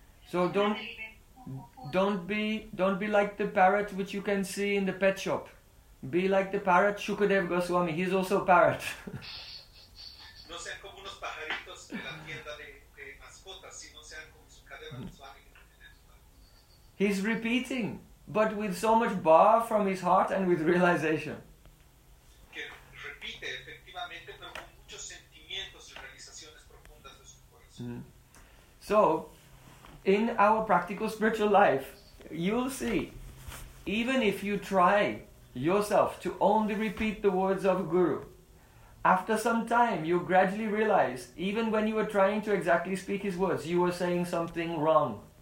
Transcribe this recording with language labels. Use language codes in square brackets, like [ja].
[en] So don't be like the parrot which you can see in the pet shop. Be like the parrot Shukadev Goswami. He's also a parrot. [es] No sean como unos pajaritos de la tienda de mascotas, sino sean como Shukadev Goswami. [en] He's repeating, but with so much bar from his heart and with realization. [es] Que repite efectivamente, pero con muchos sentimientos y realizaciones profundas de su corazón. [en] So, in our practical spiritual life, you'll see, even if you try yourself to only repeat the words of a Guru, after some time you gradually realize, even when you were trying to exactly speak his words, you were saying something wrong.